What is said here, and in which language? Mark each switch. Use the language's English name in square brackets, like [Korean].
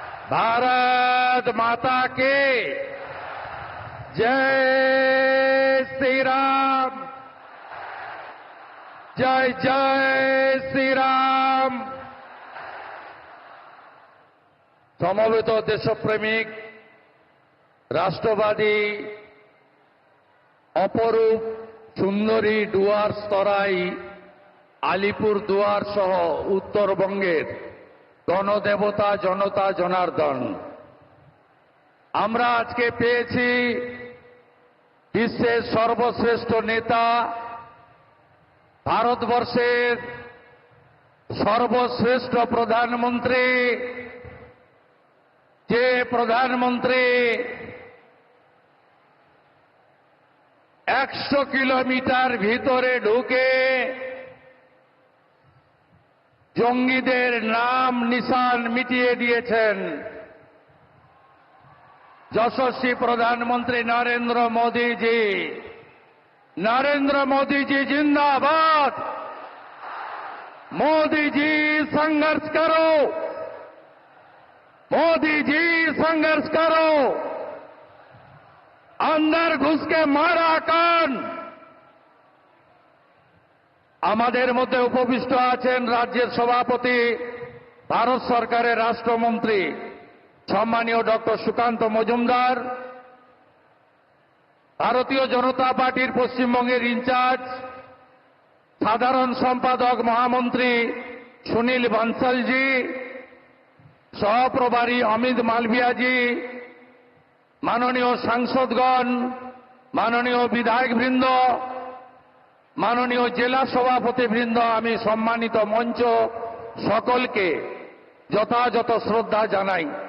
[Hindi] भारत माता की जय श्री राम, जय जय श्री राम। [Bangla] সমবেত দেশপ্রেমিক রাষ্ট্রবাদী অপরূপ সুন্দরী ডুয়ার্স তরাই আলিপুর দুয়ার সহ উত্তরবঙ্গের গণদেবতা জনতা জনার্দন, আমরা আজকে পেয়েছি বিশ্বের সর্বশ্রেষ্ঠ নেতা, ভারতবর্ষের সর্বশ্রেষ্ঠ প্রধানমন্ত্রী, যে প্রধানমন্ত্রী 100 কিলোমিটার ভিতরে ঢুকে জঙ্গিদের নাম নিশান মিটিয়ে দিয়েছেন, যশস্বী প্রধানমন্ত্রী নরেন্দ্র মোদীজি। [Hindi] नरेंद्र मोदी जी जिंदाबाद। मोदी जी संघर्ष करो, मोदी जी संघर्ष करो, अंदर घुस के मारा कान। [Bangla] আমাদের মধ্যে উপবিষ্ট আছেন রাজ্যের সভাপতি, ভারত সরকারের রাষ্ট্রমন্ত্রী সম্মানীয় ডক্টর সুকান্ত মজুমদার, ভারতীয় জনতা পার্টির পশ্চিমবঙ্গের ইনচার্জ সাধারণ সম্পাদক মহামন্ত্রী সুনীল বানসালজি, সহপ্রভারী অমিত মালভিয়াজি, মাননীয় সাংসদগণ, মাননীয় বিধায়কবৃন্দ, মাননীয় জেলা সভাপতিবৃন্দ, আমি সম্মানিত মঞ্চ সকলকে যথাযথ শ্রদ্ধা জানাই।